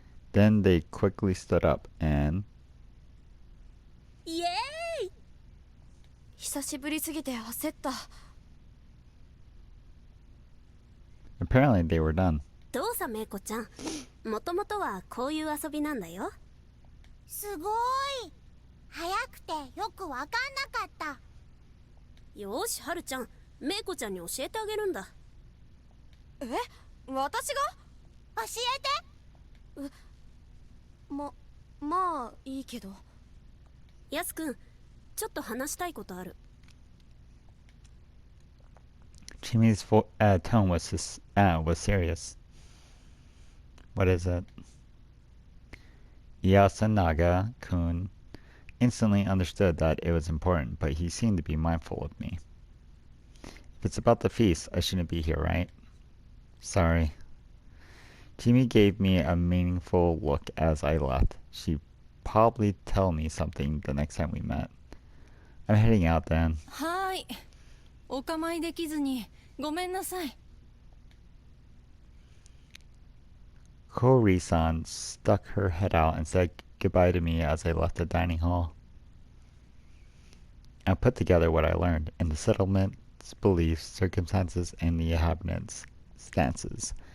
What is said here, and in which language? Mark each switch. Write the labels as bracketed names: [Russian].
[English] Then they quickly stood up and [Japanese] イエーイ久しぶりすぎて焦った。 [English] apparently they were done. [Japanese] どうさめいこちゃんもともとはこういう遊びなんだよすごい。早くてよくわかんなかった。よーしはるちゃんめいこちゃんに教えてあげるんだえ、私が？教えて。まあいいけど。やすくんちょっと話したいことある [English] Chimi's tone was serious. What is it? Yasunaga-kun instantly understood that it was important, but he seemed to be mindful of me. If it's about the feast, I shouldn't be here, right? Sorry. Chimi gave me a meaningful look as I left. She'd probably tell me something the next time we met. I'm heading out then. [Japanese] はーい。お構いできずにごめんなさい。 [English] Kori-san stuck her head out and said goodbye to me as I left the dining hall. I put together what I learned in the settlement's beliefs, circumstances, and the inhabitants' stances.